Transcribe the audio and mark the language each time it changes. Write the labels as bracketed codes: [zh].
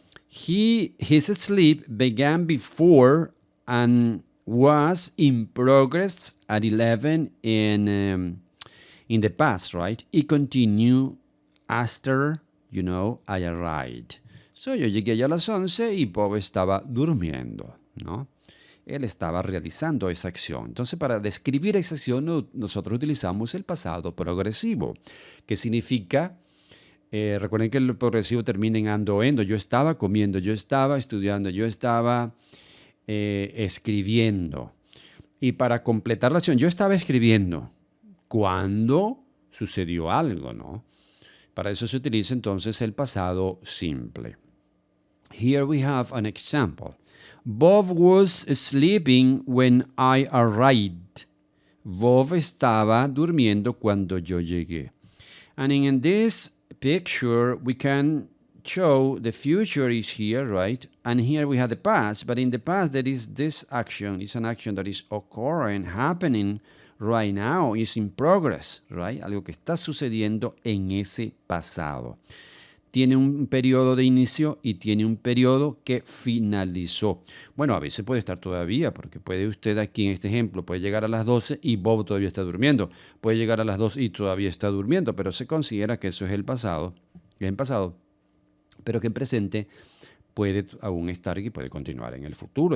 [en] His sleep began before and was in progress at 11 in the past, right? It continued after, I arrived. [es] So, yo llegué ya a las 11 y Bob estaba durmiendo, ¿no? Él estaba realizando esa acción. Entonces, para describir esa acción, nosotros utilizamos el pasado progresivo, que significa, recuerden que el progresivo termina en ando, endo. Yo estaba comiendo, yo estaba estudiando, yo estaba escribiendo. Y para completar la acción, yo estaba escribiendo cuando sucedió algo, ¿no? Para eso se utiliza entonces el pasado simple. [en] Here we have an example. Bob was sleeping when I arrived. [es] Bob estaba durmiendo cuando yo llegué. [en] And in this picture, we can show the future is here, right? And here we have the past. But in the past, there is this action. It's an action that is occurring, happening right now. Is in progress, right? [es] Algo que está sucediendo en ese pasado. Tiene un periodo de inicio y tiene un periodo que finalizó. Bueno, a veces puede estar todavía, porque puede usted aquí en este ejemplo, puede llegar a las 12 y Bob todavía está durmiendo. Puede llegar a las 2 y todavía está durmiendo, pero se considera que eso es el pasado, que es el pasado, pero que en presente puede aún estar y puede continuar en el futuro.